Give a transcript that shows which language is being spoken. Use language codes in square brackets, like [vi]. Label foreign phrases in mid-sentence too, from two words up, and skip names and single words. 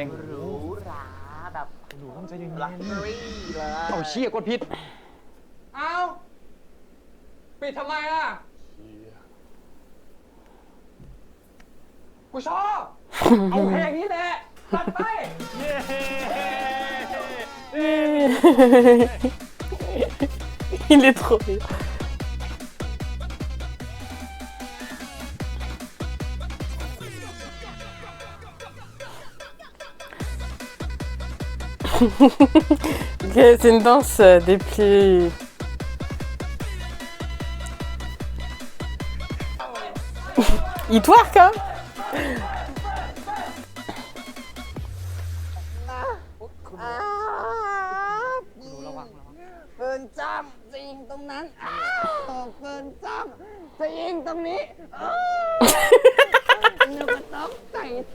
[th] หรูหราแบบ หนูต้องใจเย็น ลักชัวรี่เลย เอาเชี่ยกดผิด เอาปิดทำไมอ่ะ กูชอบ เอาเพลงนี้แหละตัดไป [fr] Il est trop bien. Ok, c'est une danse des plus... Il twerk, hein? [th] เกินจำจะยิงตรงนั้นเกินจำจะยิงตรงนี้นึกว่าต้องใส่